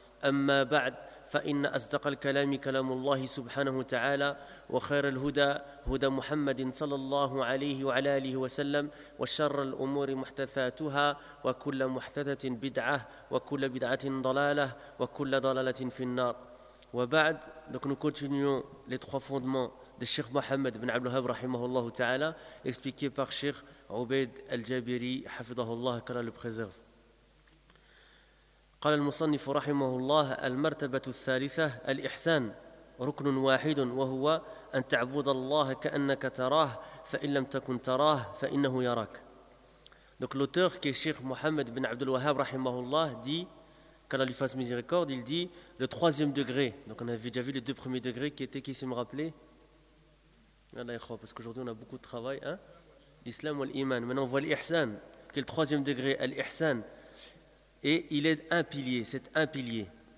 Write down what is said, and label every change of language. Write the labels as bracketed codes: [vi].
[ar] أما بعد، فإن أصدق الكلام كلام الله سبحانه وتعالى، وخير الهدى هدى محمد صلى الله عليه وعلى آله وسلم، وشر الأمور محدثاتها، وكل محدثة بدعة، وكل بدعة ضلالة، وكل ضلالة في النار. [fr] وبعد، donc nous continuons les trois fondements de Cheikh Mohammed ibn Abdul Wahhab rahimahullah ta'ala, expliqué par Cheikh Ubayd al-Jabiri hafidhahullah, qu'Allah le préserve. [ar] قال المصنف رحمه الله المرتبة الثالثة الإحسان ركن واحد وهو أن تعبد الله كأنك تراه فإن لم تكن تراه فإنه يراك. [fr] Donc l'auteur qui est Cheikh Mohammed ibn Abdul Wahhab rahimahullah dit, qu'Allah lui fasse miséricorde, il dit le troisième degré. Donc on avait déjà vu les deux premiers degrés qui étaient, qui s'est me rappelé, parce qu'aujourd'hui on a beaucoup de travail, hein, l'islam ou l'iman. Maintenant on voit l'ihsan, qui est le troisième degré, l'ihsan. Et il est un pilier, c'est un pilier.